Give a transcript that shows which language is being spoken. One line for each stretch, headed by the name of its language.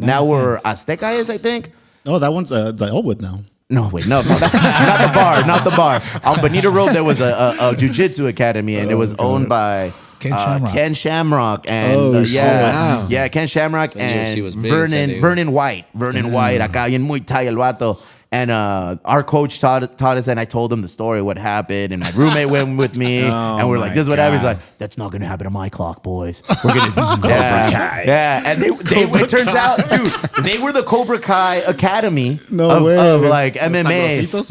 English: Now we're Azteca is, I think. Oh, that one's the Elwood now. No, wait, no, not the bar. On Bonita Road, there was a jiu-jitsu academy, and it was owned by Ken Shamrock, and Ken Shamrock and Vernon White.
Spanish: Acá bien muy Thai el vato.
English: And our coach taught us, and I told him the story, what happened, and my roommate went with me, and we're like, "This is what happened." He's like, "That's not gonna happen on my clock, boys. We're gonna Cobra Kai." Yeah, and they it turns out, dude, they were the Cobra Kai Academy of like MMA.